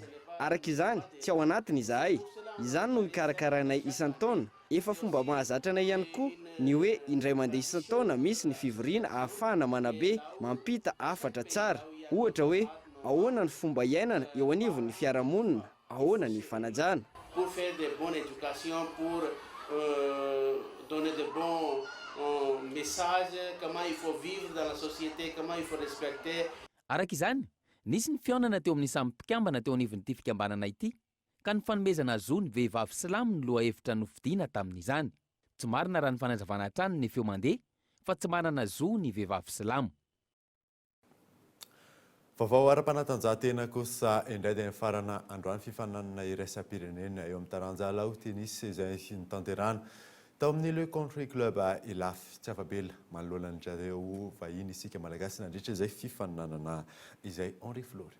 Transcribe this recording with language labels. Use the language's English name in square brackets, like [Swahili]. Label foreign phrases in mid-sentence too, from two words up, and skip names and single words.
[Malagasy] Araka izany tsy ao anatiny izahay. Izany no ikarakaranay isan-taona. Efa fomba mahazatra anay ihany koa ny hoe indray mandeha isan-taona misy ny fivoriana ahafahana manabe mampita afatra tsara. ohatra hoe ahoana ny fomba iainana eo anivon'ny fiarahamonina, ahoana ny fanajana. [French] Pour faire de bonnes éducations, pour donner de bons messages, comment il faut vivre dans la société, comment il faut respecter. [Malagasy] Araka izany, nisy ny fiaonana teo amin'ny samy mpikambana teo anivon'ity fikambanana ity, ka ny fanomezana azo ny vehivavy silamo ny loha hevitra nofidiana tamin'izany. Tsy marina raha ny fanazavana hatrany ny feo mandeha, fa tsy manana zo ny vehivavy silamo. Vaovao ara-panatanjahantena kosa indray dia farana androany fifananana iraisam-pirenena eo amin'ny taranja laotenisy izay nitanterahana tao amin'ny Le Country Club Ilafy tsy afabela manoloana an'ireo vahiny isika malagasy nandritra izay fifananana izay Henri Florio.